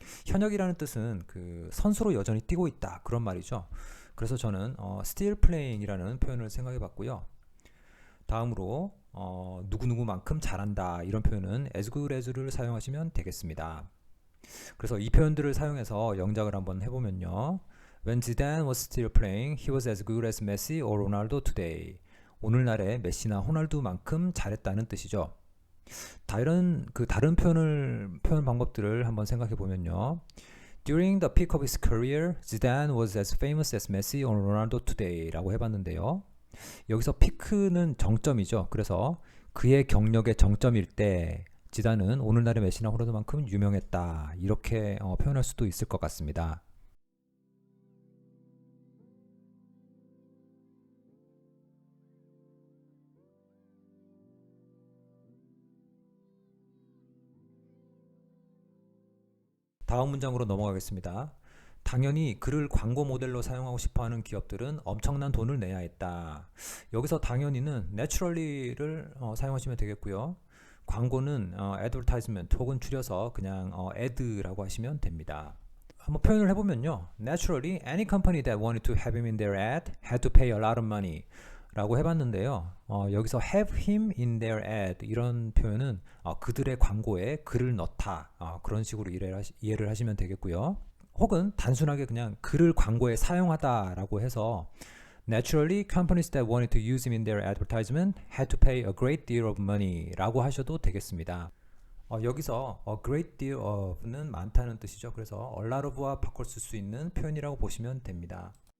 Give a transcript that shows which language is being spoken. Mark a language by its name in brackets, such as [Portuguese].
[Korean] 현역이라는 뜻은 그 선수로 여전히 뛰고 있다 그런 말이죠. 그래서 저는 still playing이라는 표현을 생각해 봤고요. 다음으로 누구누구만큼 잘한다 이런 표현은 as good as를 사용하시면 되겠습니다. 그래서 이 표현들을 사용해서 영작을 한번 해보면요. [English] When Zidane was still playing, he was as good as Messi or Ronaldo today. [Korean] 오늘날의 메시나 호날두만큼 잘했다는 뜻이죠. 다른 표현 방법들을 한번 생각해 보면요. [English] During the peak of his career, Zidane was as famous as Messi or Ronaldo today [Korean] 라고 해봤는데요. 여기서 피크는 정점이죠. 그래서 그의 경력의 정점일 때 지단은 오늘날의 메시나 호날두만큼 유명했다. 이렇게 표현할 수도 있을 것 같습니다. 다음 문장으로 넘어가겠습니다. 당연히 그를 광고 모델로 사용하고 싶어하는 기업들은 엄청난 돈을 내야 했다. 여기서 당연히는 naturally를 사용하시면 되겠고요. 광고는 advertisement 혹은 줄여서 그냥 ad라고 하시면 됩니다. 한번 표현을 해보면요. [English] Naturally, any company that wanted to have him in their ad had to pay a lot of money. [Korean] 라고 해봤는데요. 여기서 [English] have him in their ad [Korean] 이런 표현은 그들의 광고에 그를 넣다 그런 식으로 이해를 하시면 되겠고요. 혹은 단순하게 그냥 그를 광고에 사용하다라고 해서 [English] Naturally, companies that wanted to use him in their advertisement had to pay a great deal of money [Korean] 라고 하셔도 되겠습니다. 여기서 a great deal of는 많다는 뜻이죠. 그래서 a lot of와 바꿔 쓸 수 있는 표현이라고 보시면 됩니다.